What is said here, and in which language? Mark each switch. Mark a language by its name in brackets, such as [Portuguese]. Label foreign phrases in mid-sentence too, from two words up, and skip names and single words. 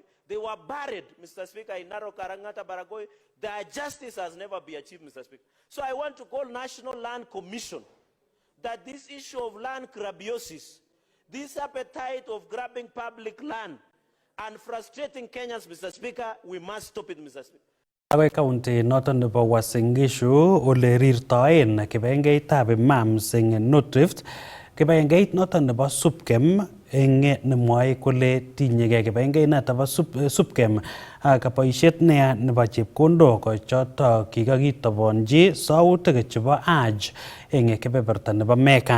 [English] They were buried, Mr. Speaker, in Narok, Angata Baragoi. Their justice has never been achieved, Mr. Speaker. So I want to call National Land Commission that this issue of land grabiosis, this appetite of grabbing public land and frustrating Kenyans, Mr. Speaker, we must stop it, Mr. Speaker. [Kalenjin] Agoi county noton nebo Uasin Gishu ole rirtoen kibagengeitab imams eng North Rift, kibagengeit noton nebo SUPKEM eng nemwoe kole tinyegei kibagengeit nebo SUPKEM ak boisiet neya nebo chepkondok chotok kikakitobonji sautik chebo Hajj eng kebeberta nebo Mecca.